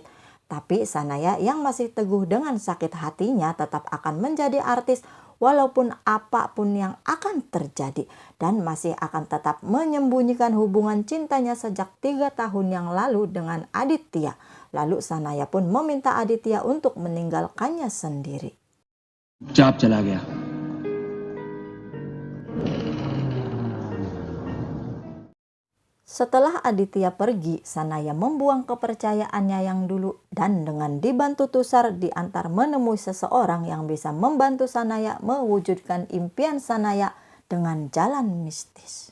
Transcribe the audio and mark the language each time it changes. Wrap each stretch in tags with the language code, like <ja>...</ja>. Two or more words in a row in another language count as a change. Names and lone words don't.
<id>Tapi Sanaya yang masih teguh dengan sakit hatinya tetap akan menjadi artis walaupun apapun yang akan terjadi, dan masih akan tetap menyembunyikan hubungan cintanya sejak 3 tahun yang lalu dengan Aditya. Lalu Sanaya pun meminta Aditya untuk meninggalkannya sendiri.</id> <hi>चाप चला गया।</hi> <id>Setelah Aditya pergi, Sanaya membuang kepercayaannya yang dulu dan dengan dibantu Tusar diantar menemui seseorang yang bisa membantu Sanaya mewujudkan impian Sanaya dengan jalan mistis.</id>